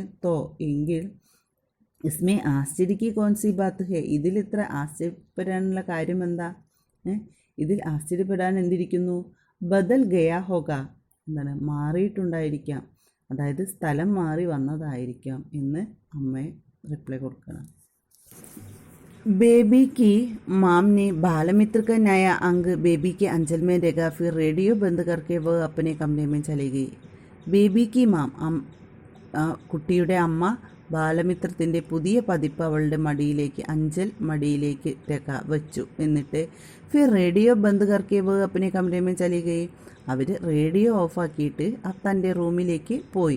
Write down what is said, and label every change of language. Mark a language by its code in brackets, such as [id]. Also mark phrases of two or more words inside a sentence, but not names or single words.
[hi] തോ, എങ്കിൽ, इसमें आश्चर्य की कौन सी बात है, [ml] ഇതിൽ ഇത്ര ആശ്ചര്യപ്പെടാനുള്ള കാര്യം എന്താ? ഇതിൽ ആശ്ചര്യപ്പെടാൻ എന്തിരിക്കുന്നു? [hi] बदल गया होगा, എന്താണ്? [ml] മാറിയിട്ടുണ്ടായിരിക്കാം, അതായത് സ്ഥലം മാറി വന്നതായിരിക്കാം എന്ന് അമ്മ റിപ്ലൈ കൊടുക്കണം. [hi] बेबी की माम ने बालमित्र का नया अंग बेबी के अंचल में रखा, फिर रेडियो बंद करके वह अपने कमरे में चली गई. बेबी की माँ, [ml] കുട്ടിയുടെ അമ്മ ബാലമിത്രത്തിൻ്റെ പുതിയ പതിപ്പ് അവളുടെ മടിയിലേക്ക്, അഞ്ചൽ മടിയിലേക്ക് വെച്ചു. [hi] എന്നിട്ട് फिर रेडियो बंद करके वह अपने कमरे में चली गई. [ml] അവർ റേഡിയോ ഓഫാക്കിയിട്ട് തൻ്റെ റൂമിലേക്ക് പോയി.